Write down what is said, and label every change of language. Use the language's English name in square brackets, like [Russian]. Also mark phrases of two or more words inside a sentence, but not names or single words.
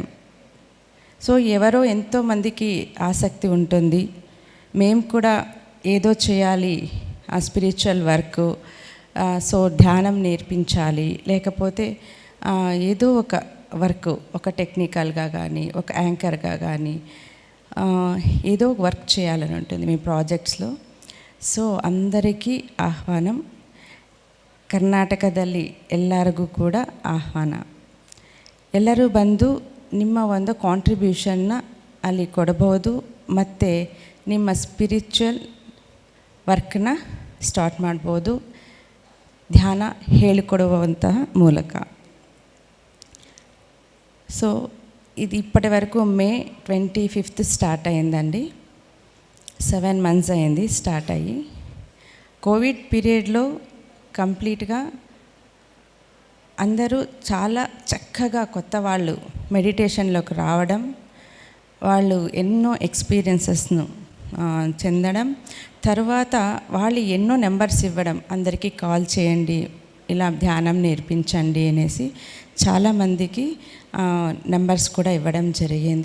[Telugu] సో ఎవరో ఎంతోమందికి ఆసక్తి ఉంటుంది, మేము కూడా ఏదో చేయాలి ఆ [English] spiritual work, [Telugu] సో ధ్యానం నేర్పించాలి, లేకపోతే ఏదో ఒక వర్క్, ఒక టెక్నికల్గా కానీ ఒక యాంకర్గా కానీ ఏదో వర్క్ చేయాలని ఉంటుంది మీ ప్రాజెక్ట్స్లో. సో అందరికీ ఆహ్వానం, [Kannada] ಕರ್ನಾಟಕದಲ್ಲಿ ಎಲ್ಲರಿಗೂ ಕೂಡ ಆಹ್ವಾನ. ಎಲ್ಲರೂ ಬಂದು ನಿಮ್ಮ ಒಂದು ಕಾಂಟ್ರಿಬ್ಯೂಷನ್ನ ಅಲ್ಲಿ ಕೊಡಬಹುದು ಮತ್ತು ನಿಮ್ಮ [English] spiritual work [Kannada] ಸ್ಟಾರ್ಟ್ ಮಾಡ್ಬೋದು ಧ್ಯಾನ ಹೇಳಿಕೊಡುವಂತಹ ಮೂಲಕ. [Telugu] సో ఇది ఇప్పటి వరకు May 25th స్టార్ట్ అయిందండి. 7 months అయింది స్టార్ట్ అయ్యి. [English] Covid period [Telugu] కంప్లీట్గా అందరూ చాలా చక్కగా కొత్త వాళ్ళు మెడిటేషన్లోకి రావడం, వాళ్ళు ఎన్నో ఎక్స్పీరియన్సెస్ను చెందడం, తర్వాత వాళ్ళు ఎన్నో నెంబర్స్ ఇవ్వడం, అందరికీ కాల్ చేయండి, ఇలా ధ్యానం నేర్పించండి అనేసి చాలామందికి నెంబర్స్ కూడా ఇవ్వడం జరిగింది.